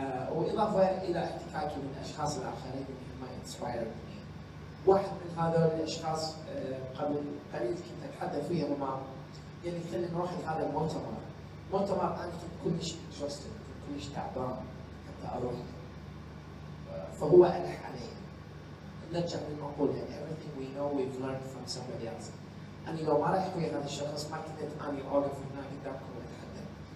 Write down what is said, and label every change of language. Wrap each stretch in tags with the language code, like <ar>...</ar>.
<ar>وإضافة إلى احتكاكي من الأشخاص الآخرين اللي هم</ar> <en>inspired me.</en> <ar>واحد من هذول الأشخاص قبل قليل كنت أتحدث وياه ماما، يعني خلينا نروح لهذا المؤتمر. مؤتمر أنا كنت كلش interested، كنت كلش تعبان حتى أروح. فهو ألح علي. نرجع للمقولة</ar> <en>everything we know we've learned from somebody else.</en> <ar>أنا لو ما رحت ويا هذا الشخص ما كنت أنا أوقف هنا قدامكم وأتحدث.</ar>